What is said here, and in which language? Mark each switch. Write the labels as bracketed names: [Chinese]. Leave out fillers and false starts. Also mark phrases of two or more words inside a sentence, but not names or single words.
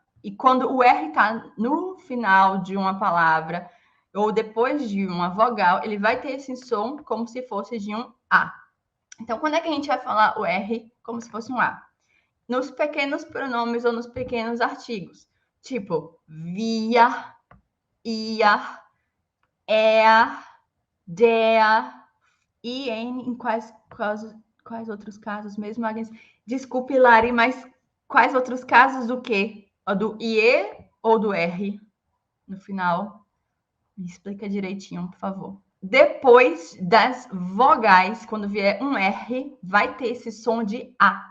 [Portuguese] E quando o R está no final de uma palavra, ou depois de uma vogal, ele vai ter esse som como se fosse de um A. Então, quando é que a gente vai falar o R como se fosse um A? Nos pequenos pronomes ou nos pequenos artigos. Tipo, via, ia, [German] er, der, in. [Portuguese] Em quais outros casos mesmo, Agnes? Desculpe, Lari, mas quais outros casos do quê? Do IE ou do R no final? Me explica direitinho, por favor. Depois das vogais, quando vier um R, vai ter esse som de A.